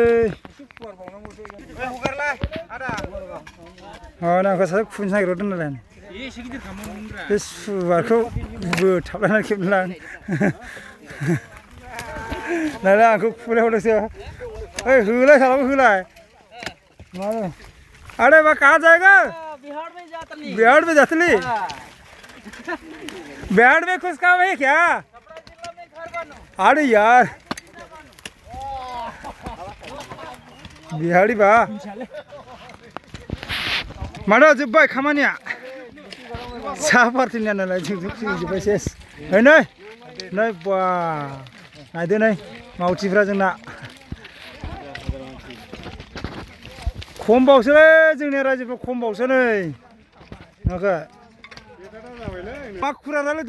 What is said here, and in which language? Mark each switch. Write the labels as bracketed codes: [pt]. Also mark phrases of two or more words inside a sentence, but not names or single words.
[brx] आंखौ सासे खुबैनो नागिरदों नालाय बे सुबारखौ बोथाबलायनानै खेबनोलां नालाय आंखौ खुबैलाय हरदोंसो ओइ होलाय सालाबो होलाय [hi] अरे वह कहाँ जाएगा बिहार में जातली बिहार में कुछ काम है क्या अरे यार [brx] बिहारी बा मानो जोब्बाय खामानिया साहा पार्टिनिया नालाय जोब्बाय सेस नै नै बा नायदो नै मावथिफ्रा जोंना खमबावसोलै जोंनि रायजोफ्रा खमबावसो नै नुवाखै मा खुरा रायलायदो